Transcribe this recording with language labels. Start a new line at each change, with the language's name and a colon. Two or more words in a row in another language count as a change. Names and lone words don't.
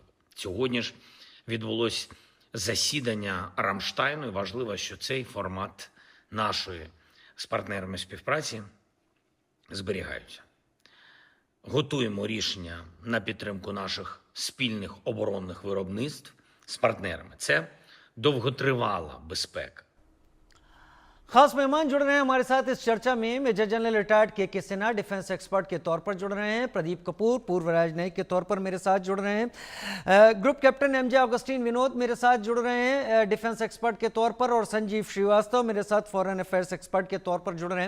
Ukrainian: Сьогодні ж відбулось засідання Рамштайну, і важливо, що цей формат нашої з партнерами співпраці зберігаються. Готуємо рішення на підтримку наших спільних оборонних виробництв з партнерами. Це довготривала безпека.
Hindi: खास मेहमान जुड़ रहे हैं हमारे साथ इस चर्चा में।
English: major general retired
Hindi: के सिन्हा
English: defense expert
Hindi: के तौर पर जुड़ रहे हैं, प्रदीप कपूर पूर्व राजनयिक के तौर पर मेरे साथ जुड़ रहे हैं, ग्रुप कैप्टन एमजे ऑगस्टीन विनोद मेरे साथ जुड़ रहे हैं
English: defense expert
Hindi: के तौर पर, और संजीव श्रीवास्तव मेरे साथ
English: foreign affairs expert
Hindi: के तौर पर जुड़ रहे हैं।